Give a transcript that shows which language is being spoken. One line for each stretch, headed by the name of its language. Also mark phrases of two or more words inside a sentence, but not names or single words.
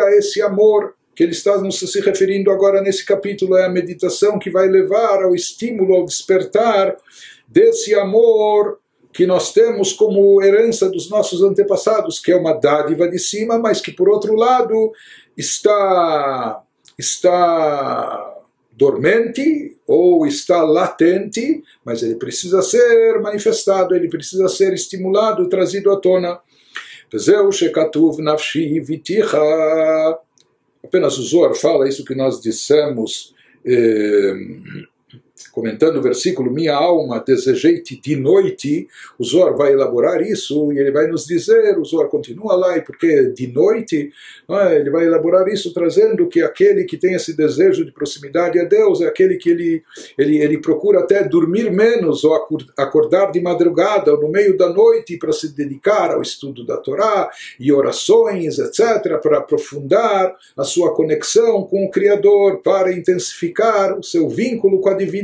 Portuguese: a esse amor que ele está se referindo agora nesse capítulo, é a meditação que vai levar ao estímulo, ao despertar desse amor que nós temos como herança dos nossos antepassados, que é uma dádiva de cima, mas que por outro lado está dormente ou está latente, mas ele precisa ser manifestado, ele precisa ser estimulado, trazido à tona.
Hebrew: וזהו שכתוב נפשי אויתיך.
Portuguese: Apenas o Zohar fala isso que nós dissemos, comentando o versículo, minha alma desejei-te de noite. O Zohar vai elaborar isso e ele vai nos dizer, o Zohar continua lá, e porque de noite, ele vai elaborar isso trazendo que aquele que tem esse desejo de proximidade a Deus é aquele que ele procura até dormir menos ou acordar de madrugada ou no meio da noite para se dedicar ao estudo da Torá e orações, etc., para aprofundar a sua conexão com o Criador, para intensificar o seu vínculo com a divindade.